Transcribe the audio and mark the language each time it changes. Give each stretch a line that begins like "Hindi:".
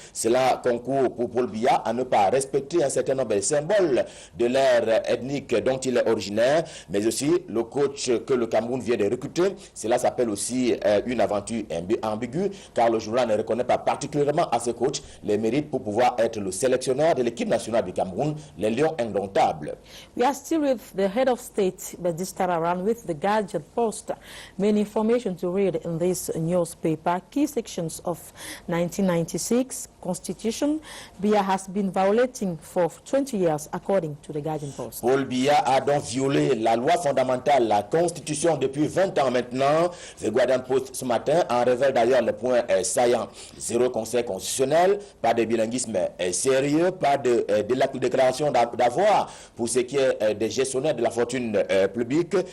French: Cela concourt pour Paul Biya à ne pas respecter un certain nombre de symboles de l'ère ethnique dont il est originaire, mais aussi le coach que le Cameroun vient de recruter. Cela s'appelle aussi une aventure ambiguë, car le journal ne reconnaît pas particulièrement à ce coach coach les mérites pour pouvoir être le sélectionneur de l'équipe nationale du Cameroun, les Lions indomptables.
English: We are still with the head of state, but this time around with the Guardian Post. Main information to read in this newspaper. Key sections of 1996 Constitution. Biya has been violating for 20 years, according to the Guardian Post.
French: Paul Biya a donc violé la loi fondamentale, la Constitution, depuis 20 ans maintenant. The Guardian Post ce matin en révèle d'ailleurs le point saillant. Zéro conseil constitutionnel, pas de bilinguisme sérieux, pas de déclaration d'avoir pour ce qui est des gestionnaires de la fortune publique.